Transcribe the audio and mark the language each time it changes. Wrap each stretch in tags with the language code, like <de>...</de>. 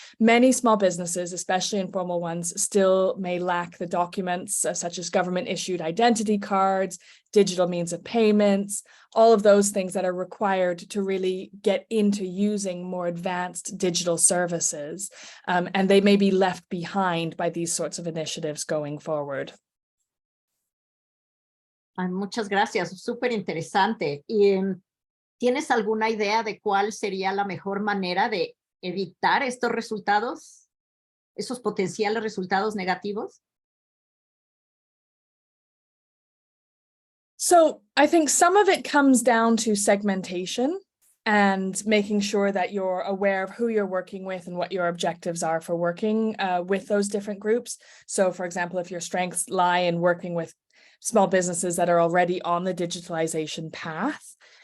<en>Many small businesses, especially informal ones, still may lack the documents such as government-issued identity cards, digital means of payments, all of those things that are required to really get into using more advanced digital services. And they may be left behind by these sorts of initiatives going forward.</en> <es>Muchas gracias, súper interesante. ¿Tienes alguna idea de cuál sería la mejor manera de evitar estos resultados, esos potenciales resultados negativos?</es> <en>So I think some of it comes down to segmentation and making sure that you're aware of who you're working with and what your objectives are for working with those different groups. So for example, if your strengths lie in working with small businesses that are already on the digitalization path.</en>